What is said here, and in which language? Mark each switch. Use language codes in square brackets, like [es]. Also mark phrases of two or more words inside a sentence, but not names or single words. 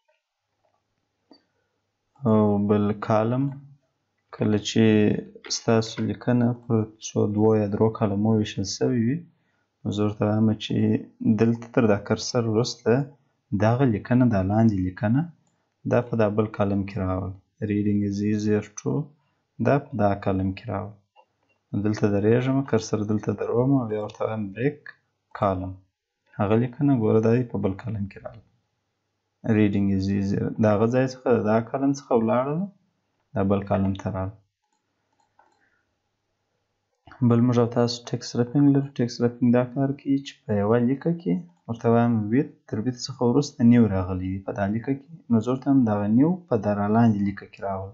[ps] او بل کالم، کله چې ستاسو لیکنه پر 2 یا 3 کالمو ویشل سوې وي، نو زه ورته وایم چې دلته تر دا کرسر وروسته دغه لیکنه، دا لاندې لیکنه دا په دا بل کالم کې راوړه. [en] reading is easier to [ps] دا په دا کالم کې راوړه. دلته درېږم، کرسر دلته دروم، بیا ورته وایم [en] break column. [ps] هغه لیکنه ګوره دا په بل کالم کې راغله. [en] reading is easier [ps] د هغه ځای څخه د دا کالم څخه ولاړه دا بل کالم ته راغله. بل موږ او تاسو [en] text wrapping [ps] لرو. [en] text wrapping [ps] دا کار کوي چې په یوه لیکه کې ورته وایم ویت، تر ویت څخه وروسته نیو راغلی دی په دا لیکه کې، نو زه ورته وایم دغه نیو په دغه لاندې لیکه کې راوړه.